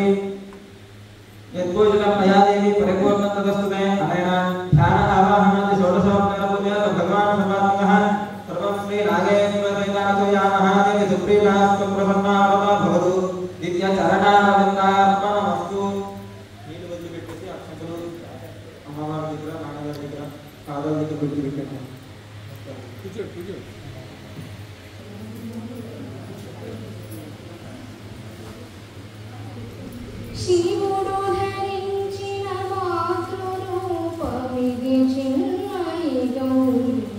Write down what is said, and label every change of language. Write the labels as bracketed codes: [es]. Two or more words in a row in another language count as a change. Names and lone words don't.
[sa] यत्पूजितं मया देवी परिपूर्णं तदस्तुते अनेन ध्यान आवाहनादि षोडशोपचारपूजया भगवान् सर्वात्मकः सर्वं श्री नागेश्वरसहितानसूयामहादेवी सुप्रीमास्तु प्रसन्नावता भवतु दिव्यचरणारविन्दार्पणमस्तु [te] నీళ్ళు వదిలి పెట్టేసి అక్షంతలు అమ్మవారి దగ్గర నాన్నగారి దగ్గర పాదాల దగ్గర వదిలి పెట్టండి శివుడు ధరించిన మాతృరూపమిది చిన్మయి గౌరీ